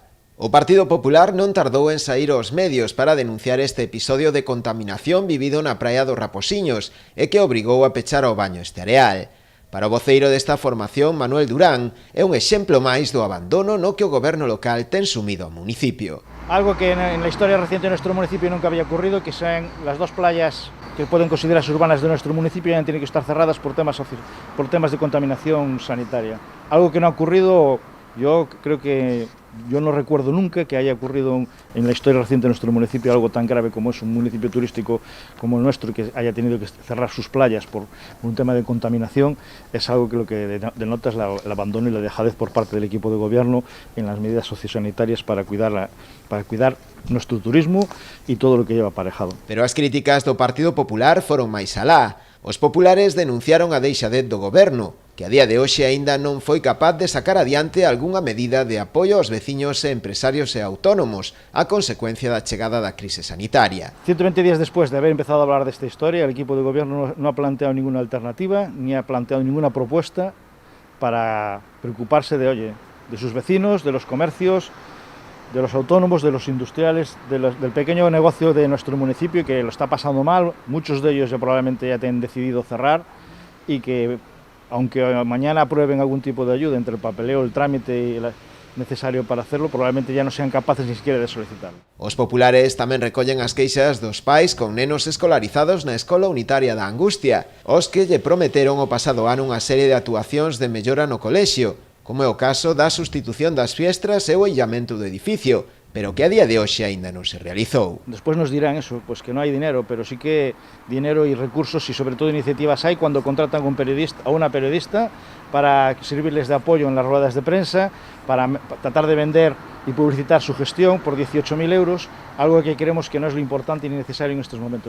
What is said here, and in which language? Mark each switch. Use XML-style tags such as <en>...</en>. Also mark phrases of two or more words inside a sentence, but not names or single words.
<gl>O Partido Popular non tardou en saír aos medios para denunciar este episodio de contaminación vivido na praia dos Raposiños e que obrigou a pechar ao baño este areal. Para o voceiro desta formación, Manuel Durán, é un exemplo máis do abandono no que o goberno local ten sumido ao municipio.</gl> <es>Algo que en la historia reciente de nuestro municipio nunca había ocurrido, que sean las dos playas que pueden considerarse urbanas de nuestro municipio ya tienen que estar cerradas por temas de contaminación sanitaria. Algo que no ha ocurrido, yo creo que yo no recuerdo nunca que haya ocurrido en la historia reciente de nuestro municipio algo tan grave como es un municipio turístico como el nuestro, que haya tenido que cerrar sus playas por un tema de contaminación. Es algo que lo que denota es el abandono y la dejadez por parte del equipo de gobierno en las medidas sociosanitarias para cuidar nuestro turismo y todo lo que lleva aparejado.</es> <gl>Pero as críticas do Partido Popular foron máis alá. Os populares denunciaron a deixadez do goberno, que a día de hoxe aínda non foi capaz de sacar adiante algunha medida de apoio aos veciños e empresarios e autónomos a consecuencia da chegada da crise sanitaria.</gl> <es>120 días después de haber empezado a hablar de esta historia, el equipo de gobierno no ha planteado ninguna alternativa, ni ha planteado ninguna propuesta para preocuparse de sus vecinos, de los comercios, de los autónomos, de los industriales, del pequeño negocio de nuestro municipio que lo está pasando mal. Muchos de ellos probablemente ya han decidido cerrar y que, aunque mañana aprueben algún tipo de ayuda entre el papeleo, el trámite necesario para hacerlo, probablemente ya no sean capaces ni siquiera de solicitarlo.</es> <gl>Os populares tamén recollen as queixas dos pais con nenos escolarizados na Escola Unitaria da Angustia, os que lle prometeron o pasado ano unha serie de actuacións de mellora no colexio, como é o caso da sustitución das fiestras e o illamento do edificio, pero que a día de hoxe aínda non se realizou.</gl> <es>Después nos dirán eso, pues que no hay dinero, pero sí que dinero y recursos y sobre todo iniciativas hay cuando contratan a una periodista para servirles de apoyo en las ruedas de prensa, para tratar de vender y publicitar su gestión por 18.000 euros, algo que creemos que no es lo importante ni necesario en estos momentos.</es>